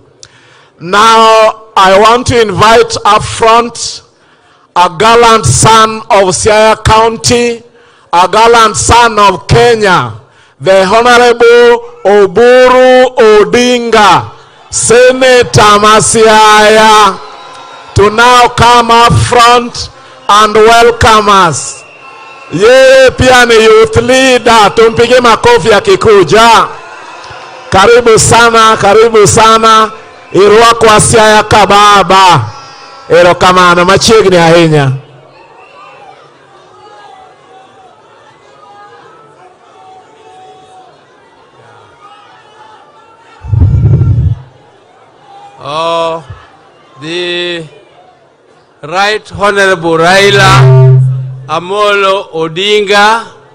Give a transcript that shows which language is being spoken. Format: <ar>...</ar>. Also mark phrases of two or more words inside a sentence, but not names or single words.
<en>Now, I want to invite up front a gallant son of Siaya County, a gallant son of Kenya, the Honorable Uhuru Odinga, Senator Siaya, to now come up front and welcome us.</en> <sw>Yeye pia ni</sw> <en>youth leader,</en> <sw>tumpige makofi akikuja. Karibu sana, karibu sana.</sw> <luo>Irua kwa Siaya kababa. Erokamano machiegni ahinya.</luo> <en>The Right Honorable Raila Amolo Odinga,</en>